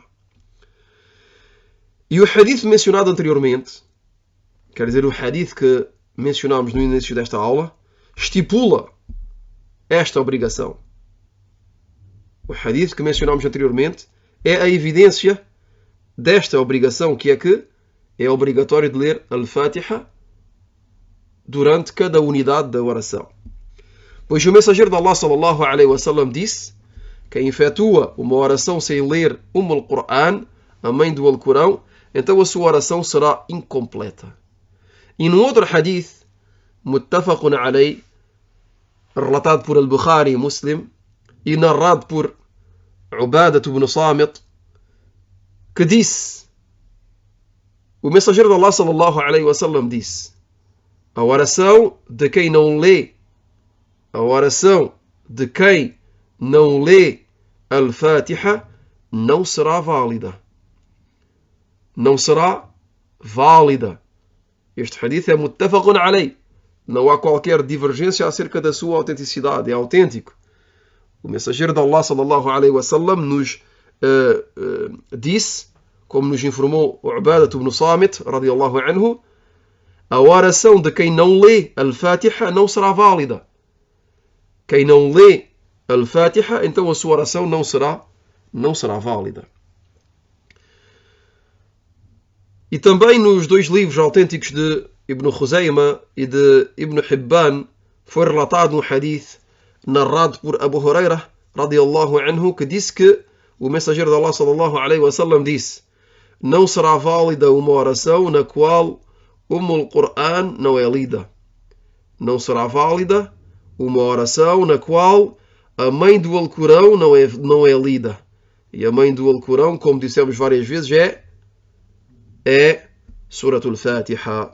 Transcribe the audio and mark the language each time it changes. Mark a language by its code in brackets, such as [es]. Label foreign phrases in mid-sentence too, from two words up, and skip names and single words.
[pt] E o hadith mencionado anteriormente, quer dizer, o hadith que mencionámos no início desta aula, estipula esta obrigação. O hadith que mencionámos anteriormente é a evidência desta obrigação, que é que é obrigatório de ler Al-Fatiha durante cada unidade da oração. Pois o mensageiro de Allah [ar] صلى الله عليه وسلم [pt] disse: quem efetua uma oração sem ler Al-Qur'an, a mãe do Alcorão, então a sua oração será incompleta. E num outro hadith, [ar] متفق عليه, [pt] relatado por Al-Bukhari e Muslim e narrado por Ubadah ibn Samit, que disse, o mensageiro de Allah [ar] صلى الله عليه وسلم [pt] disse: a oração de quem não lê Al-Fatiha não será válida. Não será válida. Este hadith é [ar] متفق عليه. [pt] Não há qualquer divergência acerca da sua autenticidade. É autêntico. O mensageiro de Allah [ar] صلى الله عليه وسلم [pt] nos disse, como nos informou o Ubadah ibn Samit [ar] رضي الله عنه, [pt] a oração de quem não lê Al-Fatiha não será válida. Quem não lê Al-Fatiha, então a sua oração não será válida. E também nos dois livros autênticos de Ibn Khuzaymah e de Ibn Hibban foi relatado um hadith narrado por Abu Hurairah [ar] رضي الله عنه, [pt] que disse que o mensageiro de Allah [ar] صلى الله عليه وسلم [pt] disse: não será válida uma oração na qual Al-Qur'an não é lida. Não será válida uma oração na qual a mãe do Alcorão não é lida. E a mãe do Alcorão, como dissemos várias vezes, é Surat Al-Fatiha.